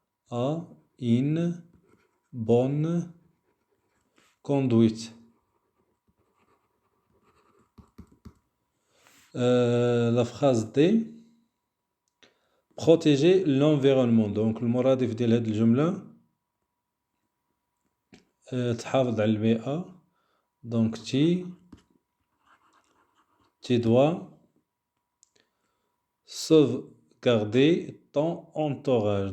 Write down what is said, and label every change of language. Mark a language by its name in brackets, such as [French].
[French] A une bonne conduite. La phrase D. Protéger l'environnement. [Arabic] Donc المرادف ديال هاد الجملة تحافظ على البيئة. [French] Donc tu dois sauvegarder ton entourage.